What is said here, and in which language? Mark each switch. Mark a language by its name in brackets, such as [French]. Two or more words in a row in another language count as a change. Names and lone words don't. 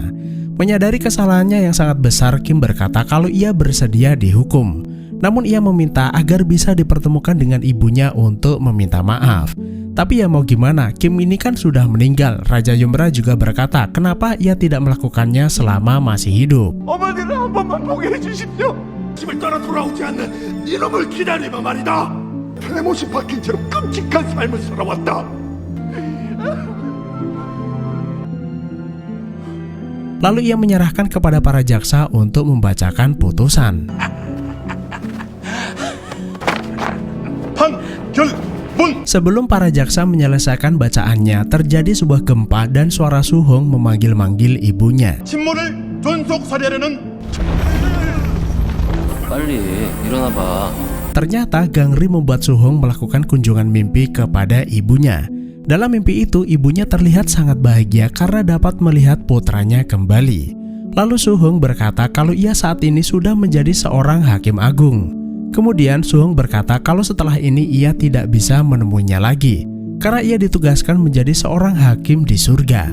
[Indonesian] Menyadari kesalahannya yang sangat besar, Kim berkata kalau ia bersedia dihukum. Namun ia meminta agar bisa dipertemukan dengan ibunya untuk meminta maaf. Tapi ya mau gimana, Kim ini kan sudah meninggal. Raja Yomra juga berkata kenapa ia tidak melakukannya selama masih hidup. [Korean] 어머니를 한 번만 보게 해주십시오. 집을 떠나 돌아오지 않는 이놈을 기다리며 말이다. 태못이 박힌 채로 끔찍한 삶을 살아왔다. [Indonesian] Lalu ia menyerahkan kepada para jaksa untuk membacakan putusan. Sebelum para jaksa menyelesaikan bacaannya, terjadi sebuah gempa dan suara Suhong memanggil-manggil ibunya. [Korean] 친모를 존속살해하려는 빨리 일어나봐. [Indonesian] Ternyata Gangri membuat Suhong melakukan kunjungan mimpi kepada ibunya. Dalam mimpi itu, ibunya terlihat sangat bahagia karena dapat melihat putranya kembali. Lalu Suhong berkata kalau ia saat ini sudah menjadi seorang hakim agung. Kemudian Suhong berkata kalau setelah ini ia tidak bisa menemuinya lagi karena ia ditugaskan menjadi seorang hakim di surga.